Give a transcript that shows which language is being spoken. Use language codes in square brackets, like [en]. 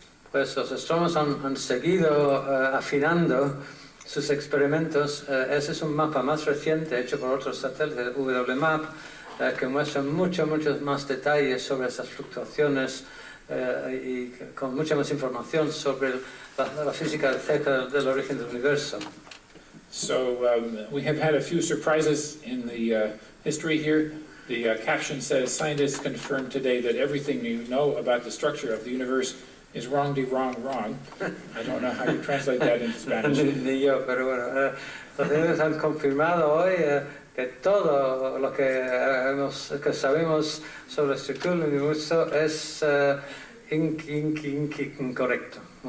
[es] Pues los astrónomos han seguido afinando sus experimentos. Ese es un mapa más reciente hecho por otros satélites, WMAP, que muestra muchos más detalles sobre esas fluctuaciones y con mucha más información sobre la física cerca del origen del universo. [en] So we have had a few surprises in the history here. The caption says, "Scientists confirmed today that everything you know about the structure of the universe is wrong. I don't know how you translate that into Spanish. [es] Ni yo, pero bueno, los científicos han confirmado hoy que todo lo que sabemos sobre la estructura del universo es incorrecto.